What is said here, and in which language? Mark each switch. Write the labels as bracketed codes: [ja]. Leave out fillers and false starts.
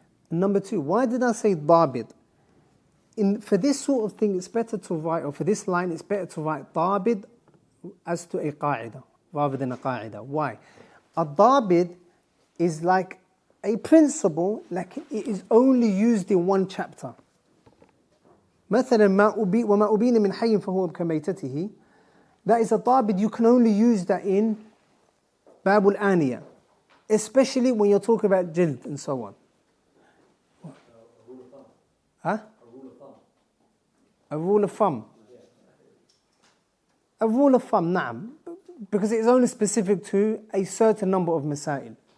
[en] Number 2, why did I say dabid? For this sort of thing, it's better to write, or for this line, it's better to write dabid as to a qaida, rather than a qaida. Why? A dabid is like a principle, like it is only used in one chapter. [ar] مثلا وما أبين من حي فهو كميتته. [en] That is a dabid, you can only use that in باب الآنية, especially when you're talking about jild and so on. Huh? A rule of thumb. A rule of thumb, نعم, because it is only specific to a certain number of masail.